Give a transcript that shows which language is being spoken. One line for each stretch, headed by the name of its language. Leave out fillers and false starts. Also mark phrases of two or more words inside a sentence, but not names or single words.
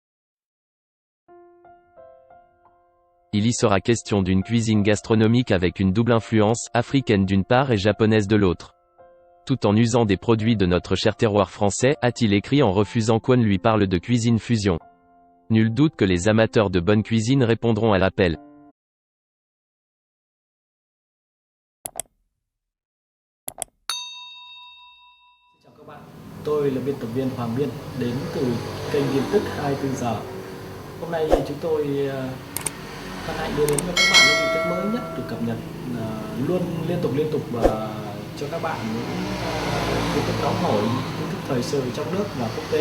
French: Il y sera question d'une cuisine gastronomique avec une double influence, africaine d'une part et japonaise de l'autre. Tout en usant des produits de notre cher terroir français, a-t-il écrit en refusant qu'on lui parle de cuisine fusion. Nul doute que les amateurs de bonne cuisine répondront à l'appel.
Vietnamese: Chào các bạn, tôi là biên tập viên Hoàng Biên, đến từ kênh tin tức 24 giờ. Hôm nay chúng tôi hân hạnh đưa đến cho các bạn những tin tức mới nhất được cập nhật luôn liên tục và cho các bạn những tin tức nóng hổi, tin tức thời sự trong nước và quốc tế.